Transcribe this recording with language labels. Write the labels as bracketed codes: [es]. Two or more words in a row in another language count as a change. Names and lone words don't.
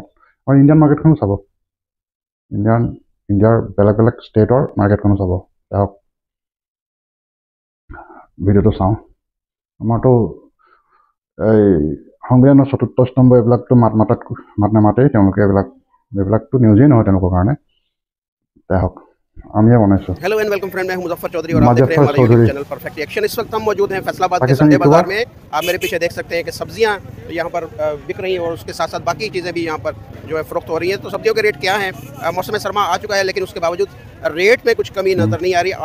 [as] আৰু ইণ্ডিয়ান মাৰ্কেটখনো চাব, ইণ্ডিয়াৰ বেলেগ বেলেগ ষ্টেটৰ মাৰ্কেটখনো চাব। আহক ভিডিঅ'টো চাওঁ। আমাৰতো এই সংবিধানৰ 44 স্তম্ভ এইবিলাকতো মাত নামাতেই তেওঁলোকে, এইবিলাকতো নিউজেই নহয় তেওঁলোকৰ কাৰণে। আহক आमिया बनाइছো। [en] hello and welcome friend, [ur] میں ہوں مظفر چودھری اور آپ دیکھ رہے ہیں ہمارا [en] YouTube channel [ur] پرفیکٹ ری ایکشن. اس وقت ہم موجود ہیں فیصل آباد کے سنڈے بازار میں۔ آپ میرے پیچھے دیکھ سکتے ہیں کہ سبزیاں یہاں پر بک رہی ہیں اور اس کے ساتھ ساتھ باقی چیزیں بھی یہاں پر جو ہے فروخت ہو رہی ہیں۔ تو سبزیوں کے ریٹ کیا ہیں? موسم سرما آ چکا ہے، لیکن اس کے باوجود ریٹ میں کچھ کمی نظر نہیں آ رہی.